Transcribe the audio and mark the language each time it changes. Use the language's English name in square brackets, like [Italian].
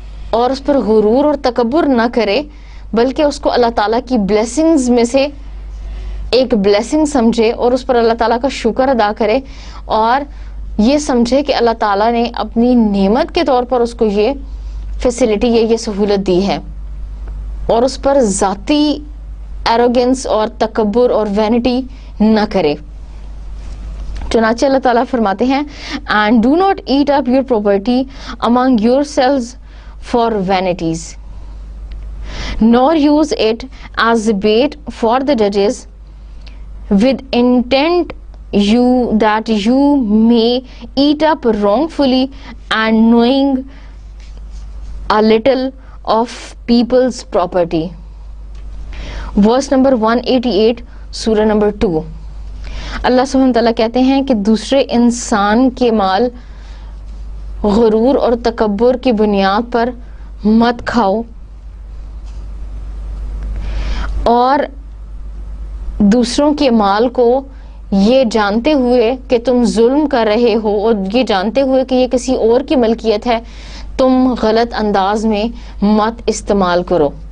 [Urdu] اور اس پر غرور اور تکبر نہ کرے، بلکہ اس کو اللہ تعالیٰ کی بلیسنگز میں سے ایک بلیسنگ سمجھے اور اس پر اللہ تعالیٰ کا شکر ادا کرے، اور یہ سمجھے کہ اللہ تعالیٰ نے اپنی نعمت کے طور پر اس کو یہ فیسلٹی یا یہ سہولت دی ہے، اور اس پر ذاتی ایروگنس اور تکبر اور وینٹی نہ کرے. چنانچہ اللہ تعالیٰ فرماتے ہیں [English] and do not eat up your property among yourselves for vanities, nor use it as bait for the judges with intent that you may eat up wrongfully and knowing a little of people's property. Verse number 188 [Urdu] سورہ number 2. اللہ سبحانہ تعالیٰ کہتے ہیں کہ دوسرے انسان کے مال غرور اور تکبر کی بنیاد پر مت کھاؤ، اور دوسروں کے مال کو یہ جانتے ہوئے کہ تم ظلم کر رہے ہو اور یہ جانتے ہوئے کہ یہ کسی اور کی ملکیت ہے، تم غلط انداز میں مت استعمال کرو.